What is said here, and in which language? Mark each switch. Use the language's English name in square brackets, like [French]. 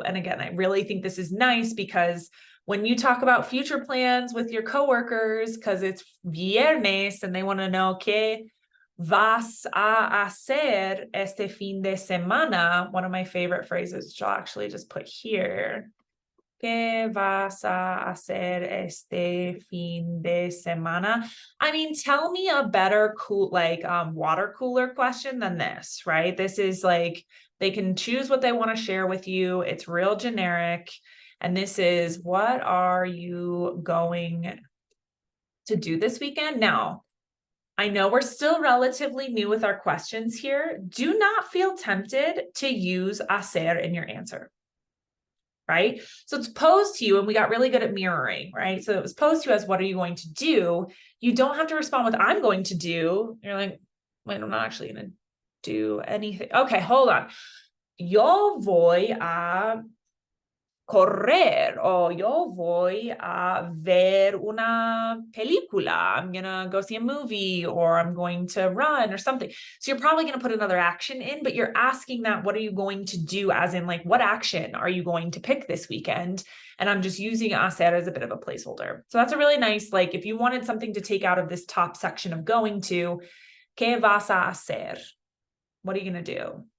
[English] And again, I really think this is nice because when you talk about future plans with your coworkers, because it's viernes and they want to know [Spanish] qué vas a hacer este fin de semana, [English] one of my favorite phrases, which I'll actually just put here. [Spanish] ¿Qué vas a hacer este fin de semana? [English] I mean, tell me a better water cooler question than this, right? This is like, they can choose what they want to share with you. It's real generic. And this is, what are you going to do this weekend? Now, I know we're still relatively new with our questions here. Do not feel tempted to use hacer in your answer. Right? So it's posed to you, and we got really good at mirroring, right? So it was posed to you as, what are you going to do? You don't have to respond with, I'm going to do. You're like, wait, I'm not actually going to do anything. Okay, hold on. [Spanish] Yo voy a correr, o yo voy a ver una película. [English] I'm going to go see a movie, or I'm going to run or something. So you're probably going to put another action in, but you're asking that, what are you going to do? As in, like, what action are you going to pick this weekend? And I'm just using hacer as a bit of a placeholder. So that's a really nice, like, if you wanted something to take out of this top section of going to, [Spanish] ¿qué vas a hacer? [English] What are you going to do?